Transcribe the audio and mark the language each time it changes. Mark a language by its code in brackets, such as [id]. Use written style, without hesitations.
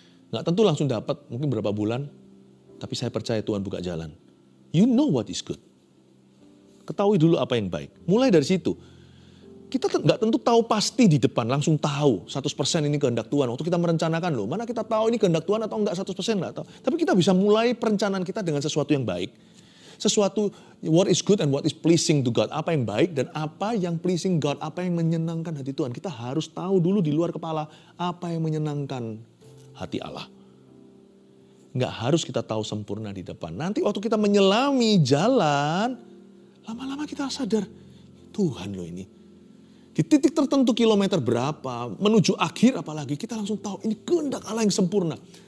[id] Nggak tentu langsung dapat, mungkin berapa bulan. Tapi saya percaya Tuhan buka jalan. [en] You know what is good. [id] Ketahui dulu apa yang baik. Mulai dari situ. Kita nggak tentu tahu pasti di depan, langsung tahu 100% ini kehendak Tuhan. Waktu kita merencanakan loh, mana kita tahu ini kehendak Tuhan atau enggak 100% nggak tahu. Tapi kita bisa mulai perencanaan kita dengan sesuatu yang baik. Sesuatu [en] what is good and what is pleasing to God. [id] Apa yang baik dan apa yang [en] pleasing God, [id] apa yang menyenangkan hati Tuhan. Kita harus tahu dulu di luar kepala apa yang menyenangkan hati Allah. Nggak harus kita tahu sempurna di depan. Nanti waktu kita menyelami jalan, Lama-lama kita sadar, Tuhan loh ini. Di titik tertentu kilometer berapa, menuju akhir apalagi, kita langsung tahu ini kehendak Allah yang sempurna.